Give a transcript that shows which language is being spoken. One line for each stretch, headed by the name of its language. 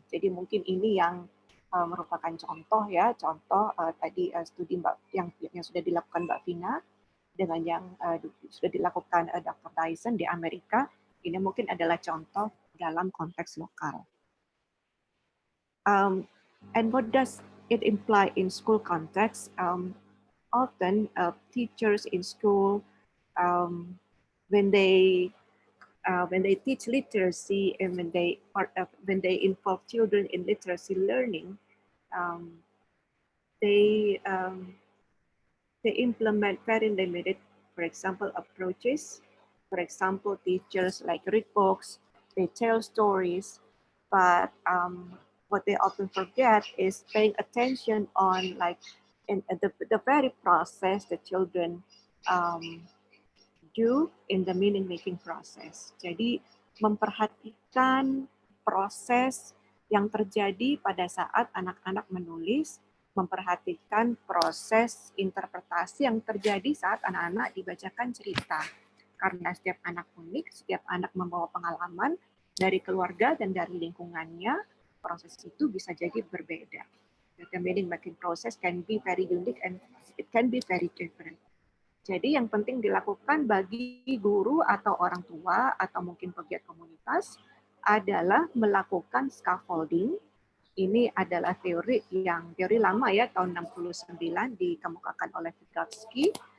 Indonesian: Jadi mungkin ini yang merupakan contoh, ya, contoh tadi studi yang sudah dilakukan Mbak Vina dengan yang sudah dilakukan Dr. Dyson di Amerika. Ini mungkin adalah contoh dalam konteks lokal.
English: And what does it imply in school context? Often teachers in school, when they teach literacy and when they involve children in literacy learning, they implement very limited, for example, approaches. For example, teachers like read books, they tell stories, but what they often forget is paying attention on the very process the children do in the meaning-making process.
Indonesian: Jadi memperhatikan proses yang terjadi pada saat anak-anak menulis, memperhatikan proses interpretasi yang terjadi saat anak-anak dibacakan cerita. Karena setiap anak unik, setiap anak membawa pengalaman dari keluarga dan dari lingkungannya, proses itu bisa jadi berbeda.
English: The meaning-making process can be very unique and it can be very different.
Indonesian: Jadi yang penting dilakukan bagi guru atau orang tua atau mungkin pegiat komunitas adalah melakukan scaffolding. Ini adalah teori lama ya, tahun 69 dikemukakan oleh Vygotsky.